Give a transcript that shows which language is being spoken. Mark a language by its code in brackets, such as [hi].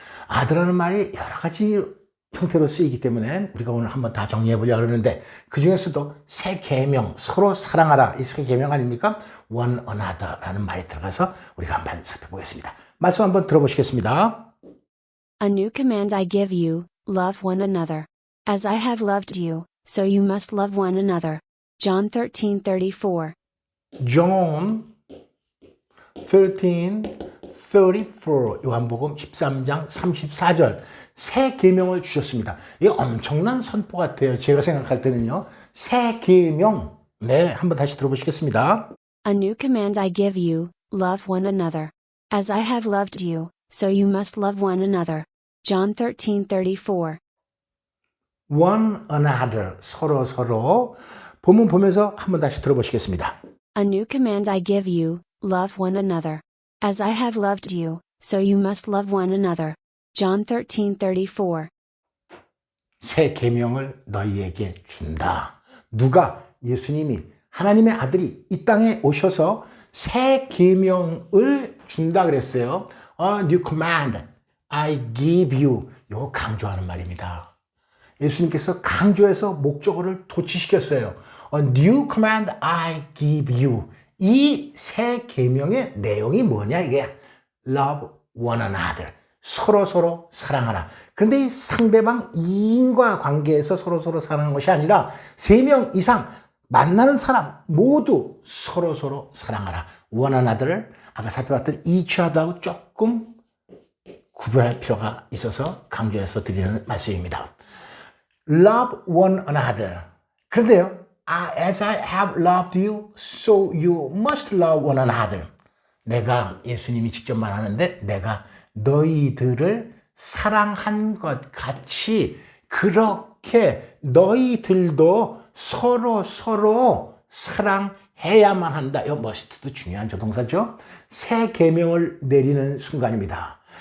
[ko] other라는 말이 여러 가지 형태로 쓰이기 때문에 우리가 오늘 한번 다 정리해 보려고 하는데, 그 중에서도 새 계명, 서로 사랑하라, 이 새 계명 아닙니까? one another라는 말이 들어가서 우리가 한번 살펴보겠습니다. 말씀 한번 들어보시겠습니다. [en] A new command I give you, love one another. As I have loved you, so you must love one another. John 13:34. [ko] John 13:34 요한복음 13장 34절 새 계명을 주셨습니다. 이게 엄청난 선포 같아요. 제가 생각할 때는요. 새 계명. 네, 한번 다시 들어보시겠습니다. [en] A new command I give you, love one another. As I have loved you, so you must love one another. John 13:34. [ko] one another 서로 본문 보면서 한번 다시 들어보시겠습니다. [en] A new command I give you, love one another. As I have loved you, so you must love one another. John 13:34. [ko] 새 계명을 너희에게 준다. 누가? 예수님이, 하나님의 아들이 이 땅에 오셔서 새 계명을 준다 그랬어요. [en] A new command I give you. [ko] 이거 강조하는 말입니다. 예수님께서 강조해서 목적어를 도치시켰어요. [en] A new command I give you. [ko] 이 새 계명의 내용이 뭐냐 이게? [en] Love one another. [ko] 서로 사랑하라. 그런데 이 상대방 이인과 관계에서 서로 사랑하는 것이 아니라 3명 이상 만나는 사람 모두 서로 사랑하라. one another를 아까 살펴봤던 each other하고 조금 구별할 필요가 있어서 강조해서 드리는 말씀입니다. [en] Love one another. [ko] 그런데요, [en] as I have loved you, so you must love one another. [ko] 내가, 예수님이 직접 말하는데, 내가 너희들을 사랑한 것 같이 그렇게 너희들도 서로 사랑해야만 한다. 이 must도 중요한 조동사죠. 새 계명을 내리는 순간입니다.